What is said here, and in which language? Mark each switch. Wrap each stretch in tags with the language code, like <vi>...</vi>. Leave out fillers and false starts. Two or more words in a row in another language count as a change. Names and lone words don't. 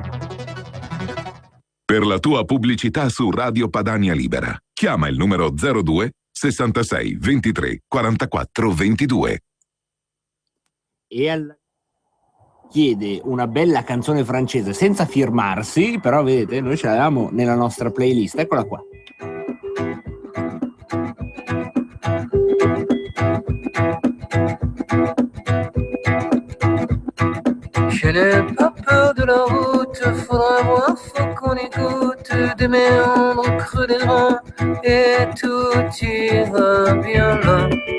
<it>Per la tua pubblicità su Radio Padania Libera, chiama il numero 02 66 23 44 22. E chiede una bella canzone francese senza firmarsi, però vedete, noi ce l'avevamo nella nostra playlist, eccola qua.</it> <fr>Je n'ai pas peur de la route, faudra voir, faut qu'on écoute des méandres creux des reins et tout ira bien là.</fr>